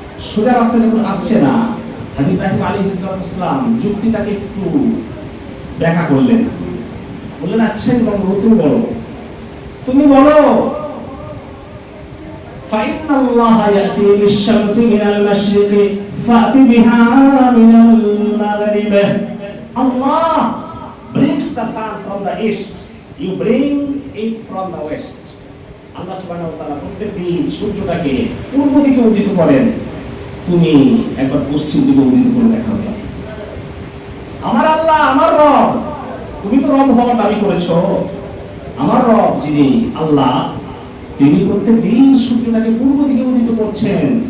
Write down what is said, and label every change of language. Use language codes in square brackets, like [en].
[bn] সোজা রাস্তা যখন আসছে না, হযরত ইব্রাহিম আলাইহিস সালাম যুক্তিটাকে একটু ব্যাখ্যা করলেন। বললেন, আচ্ছা নমরুদ, তুমি বলো, তুমি বলো, [ar] فإن الله يأتي بالشمس من المشرق فأت بها من المغرب. [en] Allah brings the sun from the east, you bring it from the west. [bn] আল্লাহ সুবহানাহু ওয়া তাআলা প্রত্যেকদিন সূর্যটাকে পূর্ব দিকে উদিত করেন, তুমি একবার পশ্চিম দিকে উদিত করে দেখাও। আমার আল্লাহ, আমার রব, তুমি তো রব হওয়ার দাবি করেছো, আমার রব যিনি আল্লাহ, তিনি প্রত্যেকদিন সূর্যটাকে পূর্ব দিকে উদিত করছেন।